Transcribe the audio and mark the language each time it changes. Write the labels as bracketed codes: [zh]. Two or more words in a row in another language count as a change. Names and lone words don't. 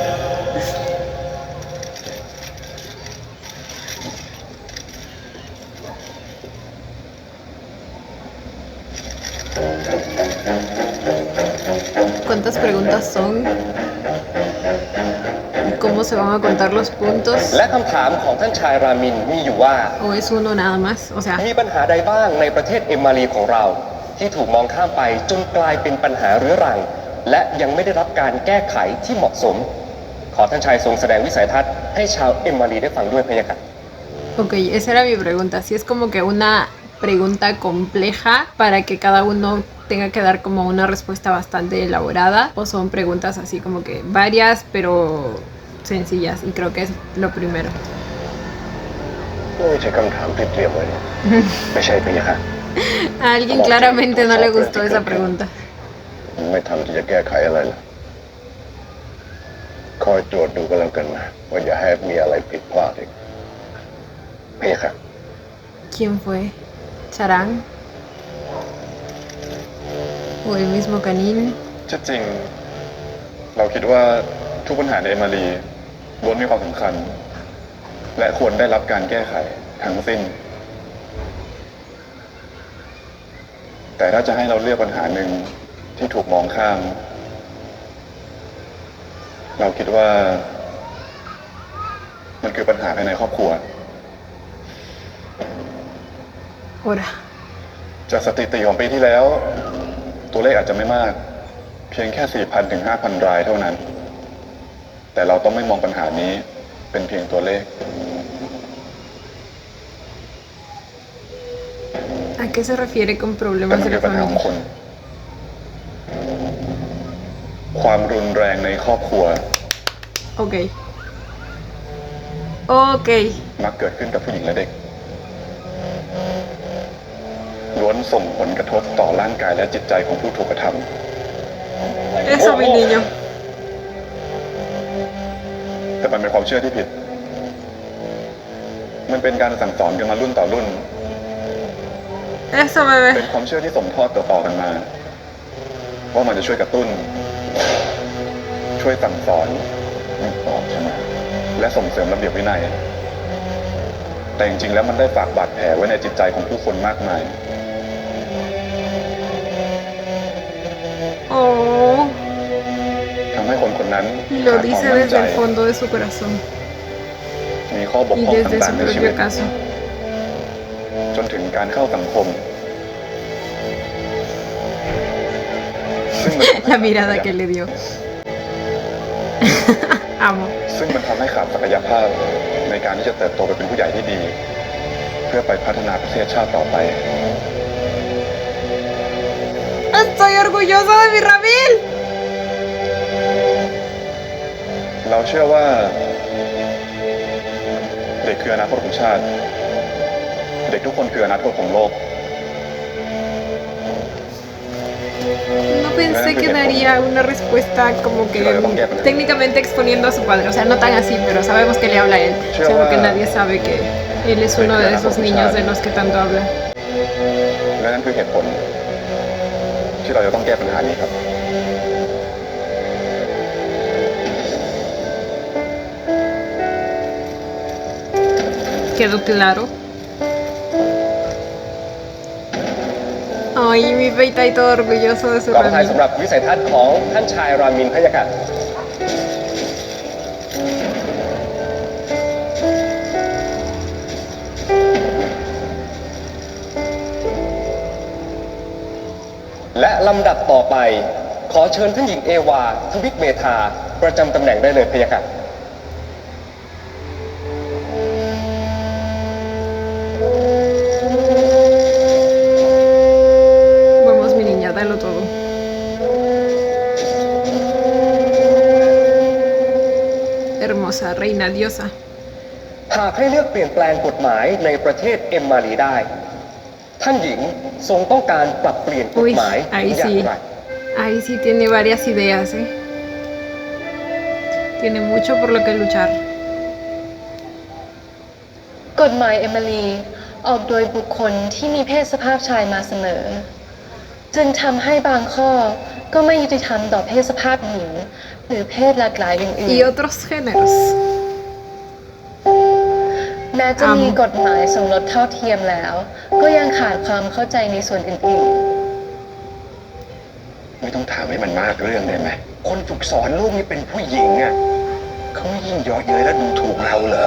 [es] ¿Cuántas preguntas son? ¿Cómo se van a contar los puntos? [th] และคำถามของท่านชายรามินมีอยู่ว่า [es] ¿O es uno nada más? O sea, [th] มีปัญหาใดบ้างในประเทศเอมมารีของเรา ที่ถูกมองข้ามไปจนกลายเป็นปัญหาเรื้อรัง และยังไม่ได้รับการแก้ไขที่เหมาะสม ขอท่านชายทรงแสดงวิสัยทัศน์ให้ชาวเอมมารีได้ฟังด้วยพะยะค่ะ [es] ok, esa era mi pregunta. Si es como que una pregunta compleja para que cada uno tenga que dar como una respuesta bastante elaborada, o son preguntas así como que varias pero sencillas, y creo que es lo primero. [th] ไม่ใช่คำถามที่เตรียมไว้เนี่ยไม่ใช่พะยะค่ะ [es] A alguien claramente no le gustó esa pregunta. [th] ไม่ทำที่จะแก้ไขอะไรล่ะคอยตรวจดูก็แล้วกันนะว่าอย่าให้มีอะไรผิดพลาดอีกพะยะค่ะ [es] ¿Quién fue? ¿Charán? ¿O el mismo Canin? [th] ที่จริงเราคิดว่าทุกปัญหาในเอมารีล้วนมีความสำคัญ และควรได้รับการแก้ไขทั้งสิ้น แต่ถ้าจะให้เราเลือกปัญหาหนึ่งที่ถูกมองข้าม เราคิดว่า มันคือปัญหาภายในครอบครัว [es] Ahora. [th] จากสถิติของปีที่แล้ว ตัวเลขอาจจะไม่มาก เพียงแค่ 4,000 ถึง 5,000 รายเท่านั้น แต่เราต้องไม่มองปัญหานี้เป็นเพียงตัวเลข [es] ¿A qué se refiere con [th] แต่ [es] problemas [th] มัน [es] de [th] คื [es] la [th] อปัญหาของ [es] familia? [th] คน ความรุนแรงในครอบครัว [es] Ok. Ok. [th] มักเกิดขึ้นกับผู้หญิงและเด็ก ล้วนส่งผลกระทบต่อร่างกายและจิตใจของผู้ถูกกระทำ [es] Eso, mi niño. [th] แต่มันเป็นความเชื่อที่ผิด มันเป็นการสั่งสอนกันมารุ่นต่อรุ่น [es] Eso, bebé. [th] เป็นความเชื่อที่ส่งทอดต่อๆกันมา ว่ามันจะช่วยกระตุ้น ช่วยสั่งสอนนึกออกใช่ไหมและส่งเสริมระเบียบวินัย แต่จริงๆแล้วมันได้ฝากบาดแผลไว้ในจิตใจของผู้คนมากมาย โอ้ ทำให้คนคนนั้น [es] lo [th] ขาดความ [es] dice [th] มั่นใจ [es] desde el fondo de su corazón [th] มีข้อบก [es] y [th] พร่อง [es] desde [th] ต่า [es] su [th] งๆในชีวิ [es] propio [th] ต [es] caso. [th] จนถึงการเข้าสังคม ซึ่งมันทำให้ [es] La mirada que le dio. Amo. [th] ซึ่งมันทำให้ขาดศักยภาพในการที่จะเติบโตไปเป็นผู้ใหญ่ที่ดี เพื่อไปพัฒนาประเทศชาติต่อไป [es] Estoy orgullosa de mi Ramil. [th] เราเชื่อว่าเด็กคืออนาคตของชาติ เด็กทุกคนคืออนาคตของโลก [es] No pensé que daría una respuesta como que técnicamente exponiendo a su padre, o sea, no tan así, pero sabemos que le habla a él. Seguro que nadie sabe que él es uno de esos niños de los que tanto habla. [th] และนั่นคือเหตุผล ที่เราจะต้องแก้ปัญหานี้ครับ [es] ¿Quedó claro? Ay, mi peita y todo orgulloso de su [th] ขอประทาน [es] Ramil. [th] สำหรับวิสัยทัศน์ของท่านชายรามินพะยะค่ะและลำดับต่อไป ขอเชิญท่านหญิงเอวาทวิกเมธาประจำตำแหน่งได้เลยพะยะค่ะ [es] Vamos, mi niña, dalo todo. Hermosa, reina, diosa. [th] หากให้เลือกเปลี่ยนแปลงกฎหมายในประเทศเอมมารีได้ ท่านหญิงทรงต้องการปรับเปลี่ยนกฎหมาย [es] Uy, ahí [th] อย่าง [es] sí. [th] ไร [es] Ahí sí tiene varias ideas, ¿eh? Tiene mucho por lo que luchar. [th] กฎหมายเอมิลีออกโดยบุคคลที่มีเพศสภาพชายมาเสนอ จึงทำให้บางข้อก็ไม่ยุติธรรมต่อเพศสภาพหญิง หรือเพศหลากหลายอื่น [es] Y otros géneros. [th] ๆแม้จะมีกฎหมายสมรสเท่าเทียมแล้ว ก็ยังขาดความเข้าใจในส่วนอื่น ไม่ต้องถามให้มันมากเรื่องได้ไหม คนฝึกสอนลูกนี่เป็นผู้หญิงอ่ะเขาไม่ยิ่งเยาะเย้ยและดูถูกเราเหรอ